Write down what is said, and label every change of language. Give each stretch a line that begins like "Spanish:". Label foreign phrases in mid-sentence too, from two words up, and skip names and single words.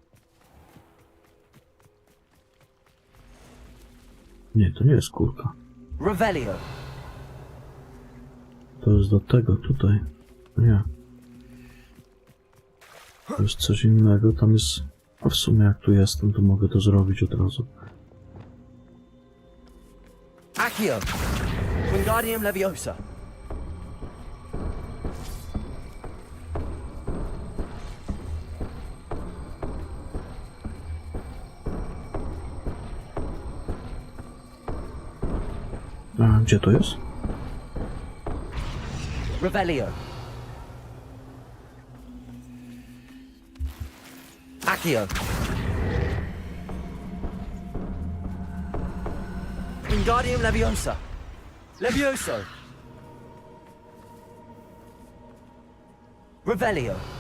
Polish: Nie, to nie jest kulka. Revelio. To jest do tego, tutaj. Nie. To jest coś innego, tam jest... A w sumie jak tu jestem, to mogę to zrobić od razu. Accio. Wingardium Leviosa. A gdzie to jest? Revelio. Accio. Wingardium Leviosa. Levioso. Revelio.